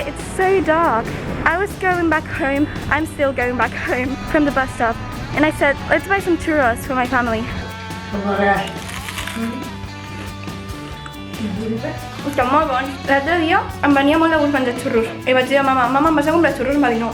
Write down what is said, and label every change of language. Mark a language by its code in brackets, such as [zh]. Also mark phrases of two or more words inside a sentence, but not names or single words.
[en] It's so dark. I was going back home. I'm still going back home from the bus stop. And I said, let's buy some churros for my family. [ca] Estan molt bons. L'altre dia em venia molt de gust menjar xurros. I vaig dir a mama, em vas a comprar xurros? Em va dir no.